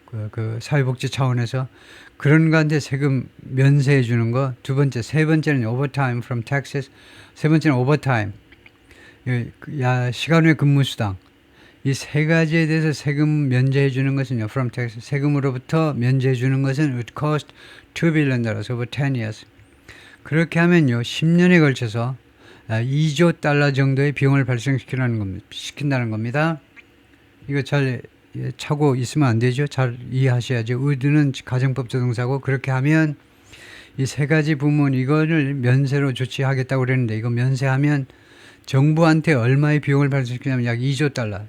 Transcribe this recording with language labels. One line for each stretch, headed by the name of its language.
Korean: 그 사회복지 차원에서 그런 거한테 세금 면세해 주는 거. 세 번째는
English: overtime from taxes.
Korean: 세 번째는 overtime. 시간 외 근무 수당. 이 세 가지에 대해서 세금 면제해 주는 것은요.
English: from tax,
Korean: 세금으로부터 면제해 주는 것은
English: it cost $2 billion over 10 years.
Korean: 그렇게 하면요. 10년에 걸쳐서 2조 달러 정도의 비용을 발생시킨다는 겁니다. 이거 잘 차고 있으면 안 되죠. 잘 이해하셔야죠. would는 가정법 조동사고, 그렇게 하면 이 세 가지 부문 이거를 면세로 조치하겠다고 그랬는데, 이거 면세하면 정부한테 얼마의 비용을 발생시키냐면 약 2조 달러.